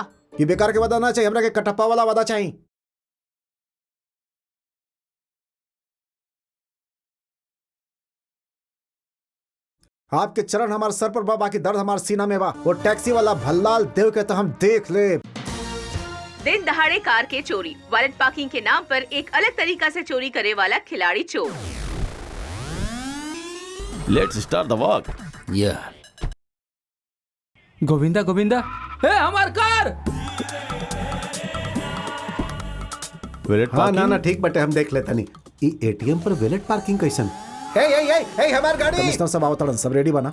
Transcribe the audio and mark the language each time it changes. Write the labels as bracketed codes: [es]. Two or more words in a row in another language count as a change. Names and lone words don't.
[bho] कि बेकार के वादा ना चाहिए, हमरा के कटप्पा वाला वादा चाहिए। आपके चरण हमारे सर पर बा, बाकी दर्द हमारे सीना में बा। वो टैक्सी वाला भल्लाल देव के तो हम देख ले। दिन दहाड़े कार के चोरी, [en] valet parking [bho] के नाम पर एक अलग तरीका से चोरी करे वाला खिलाड़ी चोर। [en] Let's start the work. [bho] गोविंदा गोविंदा, हे हमार कार। वेलेट हाँ ना ना ठीक बटे हम देख लेता नहीं। ई एटीएम पर [en] valet parking [bho] कैसन? हे हमारी गाड़ी। कमिश्नर साहब आवतड़न, सब रेडी बना।